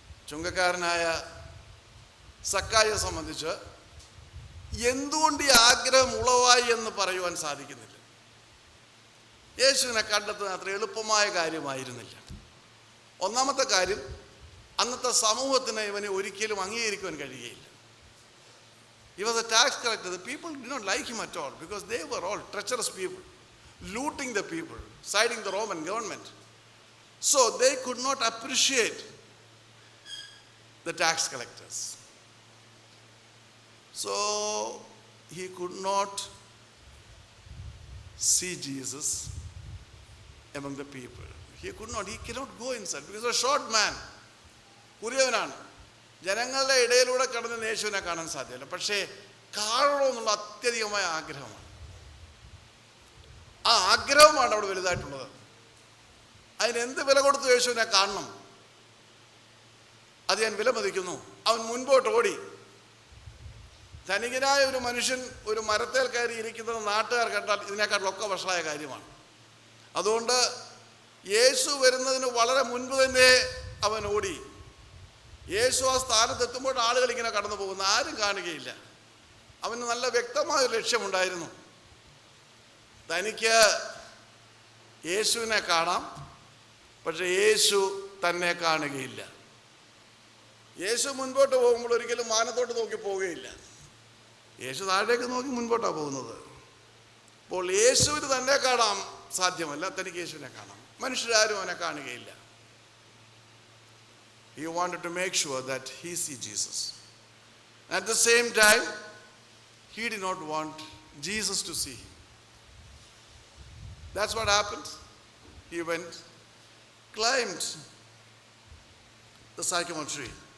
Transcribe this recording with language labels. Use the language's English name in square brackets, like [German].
[Malayalam] ചുങ്കക്കാരനായ സക്കായിയെ സംബന്ധിച്ച് എന്തുകൊണ്ട് ഈ ആഗ്രഹം ഉളവായി എന്ന് പറയുവാൻ സാധിക്കുന്നില്ല. യേശുവിനെ കണ്ടെത്തുന്ന അത്ര എളുപ്പമായ കാര്യമായിരുന്നില്ല. ഒന്നാമത്തെ കാര്യം, അന്നത്തെ സമൂഹത്തിന് ഇവനെ ഒരിക്കലും അംഗീകരിക്കുവാൻ കഴിയുകയില്ല. [English] He was a tax collector. The people did not like him at all because they were all treacherous people, looting the people, siding the Roman government. So they could not appreciate the tax collectors. So he could not see Jesus among the people. He cannot go inside because he was a short man. [Malayalam] കുറിയവനാണ്. ജനങ്ങളുടെ ഇടയിലൂടെ കടന്ന് യേശുവിനെ കാണാൻ സാധ്യമല്ല. പക്ഷേ കാണണമെന്നുള്ള അത്യധികമായ ആഗ്രഹമാണ്. ആ ആഗ്രഹമാണ് അവിടെ വലുതായിട്ടുള്ളത്. അതിനെന്ത് വില കൊടുത്തു യേശുവിനെ കാണണം? അത് ഞാൻ വിലമതിക്കുന്നു. അവൻ മുൻപോട്ട് ഓടി. ധനികനായ ഒരു മനുഷ്യൻ ഒരു മരത്തേൽ കയറി ഇരിക്കുന്നത് നാട്ടുകാർ കണ്ടാൽ ഇതിനേക്കാളൊക്കെ വഷളായ കാര്യമാണ്. അതുകൊണ്ട് യേശു വരുന്നതിന് വളരെ മുൻപ് തന്നെ അവൻ ഓടി. യേശു ആ സ്ഥാനത്തെത്തുമ്പോൾ ആളുകൾ ഇങ്ങനെ കടന്നു പോകുന്ന ആരും കാണുകയില്ല. അവന് നല്ല വ്യക്തമായ ഒരു ലക്ഷ്യമുണ്ടായിരുന്നു. തനിക്ക് യേശുവിനെ കാണാം, പക്ഷെ യേശു തന്നെ കാണുകയില്ല. യേശു മുൻപോട്ട് പോകുമ്പോൾ ഒരിക്കലും മാനത്തോട്ട് നോക്കി പോവുകയില്ല. യേശു താഴേക്ക് നോക്കി മുൻപോട്ടാണ് പോകുന്നത്. അപ്പോൾ യേശുവിന് തന്നെ കാണാൻ സാധ്യമല്ല, തനിക്ക് യേശുവിനെ കാണാം. മനുഷ്യരാരും അവനെ കാണുകയില്ല. [English] He wanted to make sure that he see Jesus. At the same time, he did not want Jesus to see him. That's what happened. He went, climbed the sycamore tree.